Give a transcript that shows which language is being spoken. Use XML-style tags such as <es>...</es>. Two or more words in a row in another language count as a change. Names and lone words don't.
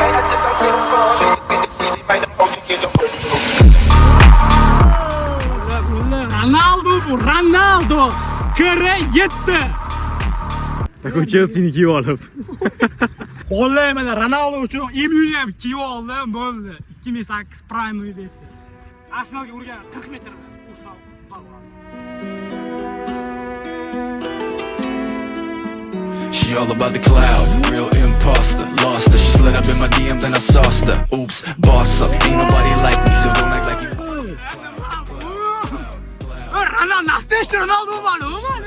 <uz>Ronaldo bu, Ronaldo. Kira 7. Tak u Chelsea'ni kiyib olib. Bolalar mana Ronaldo uchun imyuni ham kiyib oldim, bo'ldi. 2008 Prime versi. Arsenalga urgan 40 metrda ushtab qolgan.</uz> <en>She all about the cloud, real imposter. Lost her, she slid up in my DM, then I sauced her. Oops, boss up, ain't nobody like me, so don't act like you.</en> <uz>Ronaldo, nastoящий Ronaldo ma'lum.</uz>